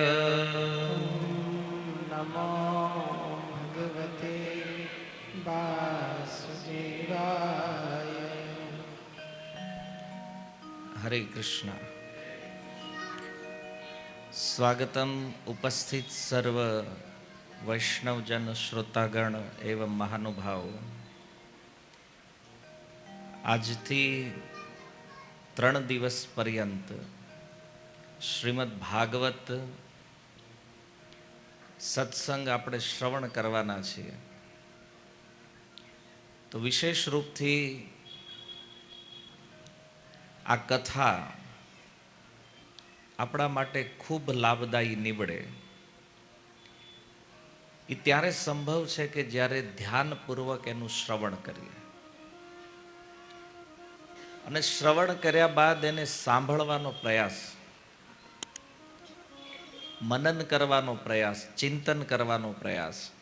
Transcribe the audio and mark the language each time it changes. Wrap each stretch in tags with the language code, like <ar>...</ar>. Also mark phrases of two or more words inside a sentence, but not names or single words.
<hi>हरे कृष्ण। स्वागतम उपस्थित सर्व वैष्णवजन श्रोतागण एवं महानुभाव।</hi> <gu>આજથી 3 દિવસ પર્યંત શ્રીમદ ભાગવત સત્સંગ આપણે શ્રવણ કરવાના છીએ. તો વિશેષ રૂપથી આ કથા આપણા માટે ખૂબ લાભદાયી નીવડે એ ત્યારે સંભવ છે કે જ્યારે ધ્યાનપૂર્વક એનું શ્રવણ કરીએ અને શ્રવણ કર્યા બાદ એને સાંભળવાનો પ્રયાસ, મનન કરવાનો પ્રયાસ, ચિંતન કરવાનો પ્રયાસ.</gu>